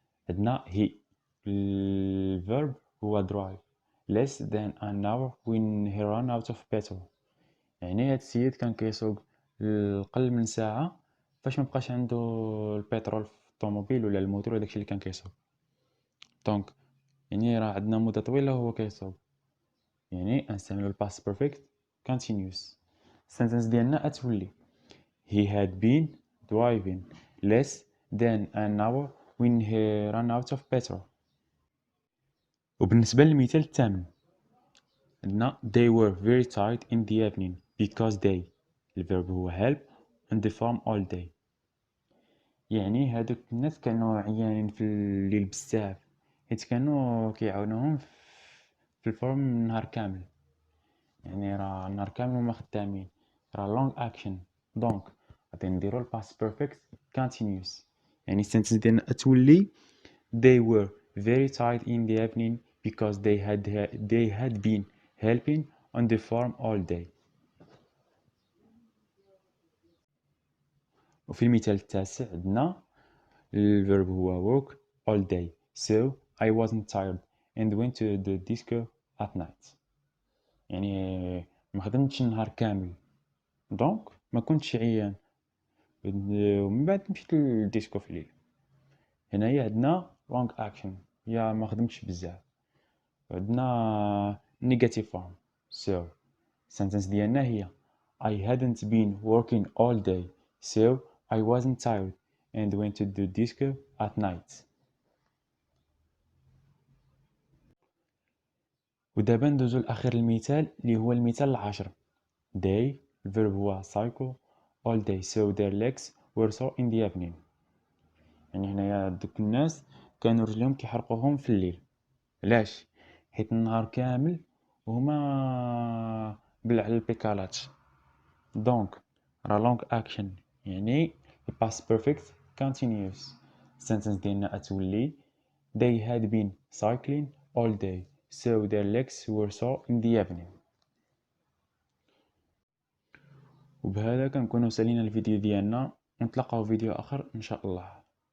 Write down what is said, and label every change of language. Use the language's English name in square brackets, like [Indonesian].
[English] عندنا he [Arabic] الverb هو [English] drive less than an hour when he ran out of petrol. [Arabic] يعني هاد السيد كان كيسوق القل من ساعة فاش مبقاش عنده البترول في الطوموبيل ولا الموتور وداكشي اللي كان كيسوق. دونك يعني راه عندنا مدة طويلة وهو كيسوق، يعني غنستعملو الباست بيرفكت continuous. السنتنس ديالنا غتولي [English] he had been driving less than an hour when he ran out of petrol. [Arabic] وبالنسبة للمثال الثامن عندنا [English] they were very tired in the evening because they [Arabic] الفيرب هو [English] help on the farm all day. [Arabic] يعني هادوك الناس كانوا عيانين في الليل بزاف حيت كانوا كيعاونوهم في الفارم النهار كامل، يعني راه النهار كامل هما خدامين، راه [English] long action. [Arabic] دونك غادي نديرو الباست بيرفكت continuous. يعني السنتنس ديالنا تولي [English] they were very tired in the evening because they had been helping on the farm all day. [Arabic] وفي المثال التاسع عندنا الفيرب هو [English] work all day so I wasn't tired and went to the disco at night. [Arabic] يعني ما خدمتش النهار كامل دونك ما كنتش عيان ومن بعد مشيت للديسكو في الليل. هنايا عندنا [English] long action [Arabic] يا ما خدمتش بزاف. [English] عندنا negative form. So sentence [Arabic] ديالنا هي [English] I hadn't been working all day, so I wasn't tired and went to the disco at night. [Arabic] ودابا ندوزو لآخر المثال اللي هو المثال العاشر. [English] They [Arabic] الفيرب هو [English] cycle all day so their legs were sore in the evening. [Arabic] يعني هنايا دوك الناس كانوا رجليهم كيحرقوهم في الليل. علاش؟ حيت النهار كامل وهما بلع على البيكالات. دونك راه لونغ اكشن يعني past perfect continuous. [English] sentence [Arabic] ديالنا غتولي [English] they had been cycling all day so their legs were sore in the evening. [Arabic] وبهذا كنكونوا سالينا الفيديو ديالنا، ونتلاقاو فيديو اخر ان شاء الله.